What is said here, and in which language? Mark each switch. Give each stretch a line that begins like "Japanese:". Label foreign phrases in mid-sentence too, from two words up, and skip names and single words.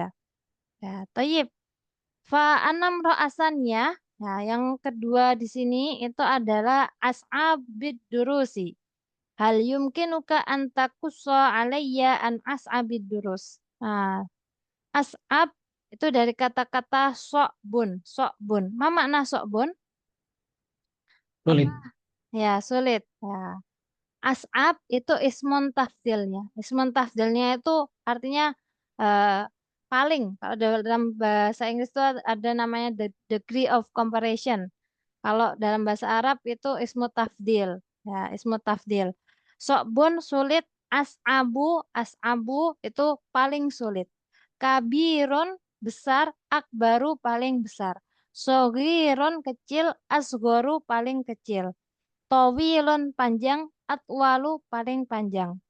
Indonesian: Ya, toyib.
Arabic: فأنا مرؤوسنا.
Indonesian: Nah, yang kedua di sini itu adalah
Arabic: أصعب الدروس. هل يمكنك أن تقص علي عن أصعب الدروس.
Indonesian: Nah, as'ab itu dari kata-kata sokbun. Sokbun.
Arabic: ما معنى صعب? Apa?
Indonesian: Sulit. Ya, sulit. Ya. As'ab itu
Arabic: اسم تفضيل. اسم تفضيل
Indonesian: itu artinya eh, paling. Kalau dalam bahasa Inggris itu ada namanya
English: the degree of comparison.
Indonesian: Kalau dalam bahasa Arab itu
Arabic: اسم تفضيل.
Indonesian: Ya,
Arabic: اسم تفضيل.
Indonesian: Sokbun sulit, as'abu itu paling sulit. Kabirun besar, akbaru paling besar. Sogirun kecil, asgoru paling kecil. Towilun panjang, atwalu paling panjang.